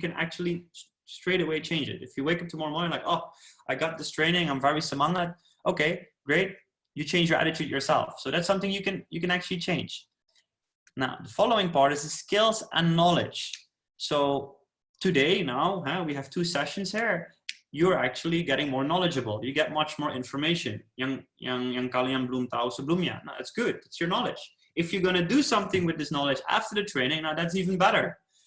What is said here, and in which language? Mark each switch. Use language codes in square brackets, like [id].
[en] You can actually straight away change it. If you wake up tomorrow morning like, oh, I got this training, I'm very semangat. Okay, great. You change your attitude yourself. So that's something you can actually change. Now, the following part is the skills and knowledge. So today now, we have 2 sessions here. You're actually getting more knowledgeable. You get much more information. [id] Yang kalian belum tahu sebelumnya. [en] Now, that's good. It's your knowledge. If you're going to do something with this knowledge after the training, now that's even better.